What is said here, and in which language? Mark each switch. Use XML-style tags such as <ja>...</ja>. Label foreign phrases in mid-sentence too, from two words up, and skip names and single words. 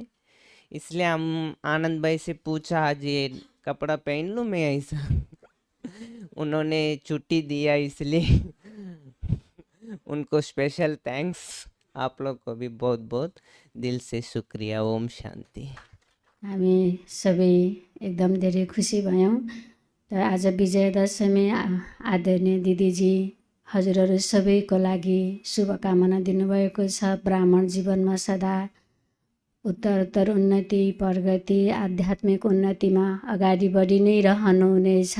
<hi>इसलिए हम आनंद भाई से पूछा आज ये कपड़ा पहन लूँ मैं ऐसा उन्होंने छुट्टी दिया, इसलिए उनको</hi> <en>special thanks.</en> <hi>आप लोग को भी बहुत बहुत दिल से शुक्रिया। ओम शांति।</hi> <ne>हामी सबै एकदम धेरै खुसी भयौँ। र आज विजयदशमी आदरणीय दिदीजी हजुरहरू सबैको लागि शुभकामना दिनुभएको छ। ब्राह्मण जीवनमा सदा उत्तरोत्तर उन्नति, प्रगति, आध्यात्मिक उन्नतिमा अगाडि बढी नै रहनुहुनेछ।</ne>